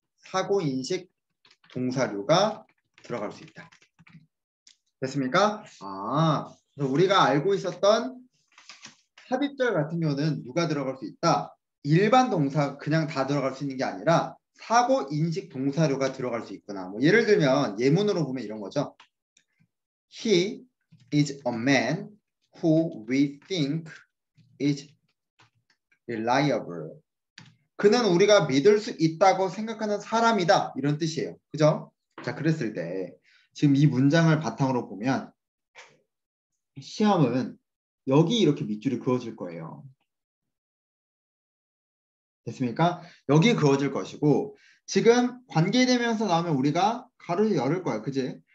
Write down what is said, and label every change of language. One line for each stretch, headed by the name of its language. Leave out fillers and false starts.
Korean: 사고인식 동사류가 들어갈 수 있다. 됐습니까? 그래서 우리가 알고 있었던 삽입절 같은 경우는 누가 들어갈 수 있다? 일반 동사 그냥 다 들어갈 수 있는 게 아니라 사고인식 동사류가 들어갈 수 있구나. 뭐 예를 들면 예문으로 보면 이런 거죠.
English: He is a man who we think is reliable.
Korean: 그는 우리가 믿을 수 있다고 생각하는 사람이다. 이런 뜻이에요. 그죠? 자, 그랬을 때 지금 이 문장을 바탕으로 보면 시험은 여기 이렇게 밑줄이 그어질 거예요. 됐습니까? 여기 그어질 것이고 지금 관계대명사 나오면 우리가 가로를 열을 거야. 그지?